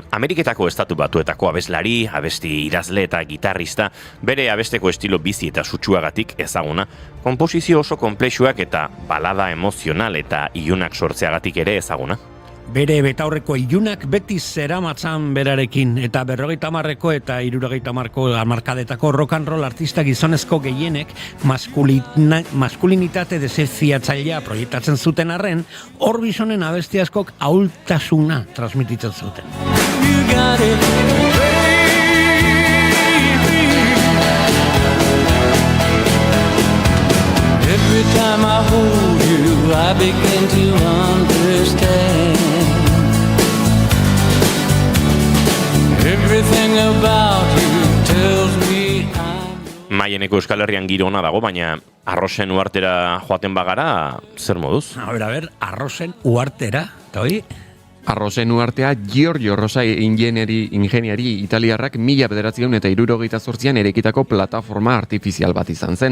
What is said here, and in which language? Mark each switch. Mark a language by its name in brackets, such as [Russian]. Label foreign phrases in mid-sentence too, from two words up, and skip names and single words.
[Basque] Ameriketako estatu batuetako abeslari, abesti idazle eta gitarrista, bere abesteko estilo bizi eta sutsuagatik ezaguna, konposizio oso konplexuak eta balada emozional eta ilunak sortzeagatik ere ezaguna. Bere betaurreko ilunak beti zeramatzan berarekin, eta 50ko eta 60ko hamarkadetako rock and roll artista gizonezko gehienek maskulinitate desafiatzailea proiektatzen zuten arren, Orbisonen abesti askok ahultasuna transmititzen zuten. [English] Every time I hold you, I begin to understand. Everything about you tells me [Basque] Maieneko Euskal Herrian giro ona dago, baina Arrosen uhartera joaten bagara, zer moduz? [Spanish] A ver, [Basque] Arrosen uhartera, eta hoi? Arrosen uhartea Giorgio Rosa ingeniari italiarrak 1968an erekitako plataforma artifizial bat izan zen.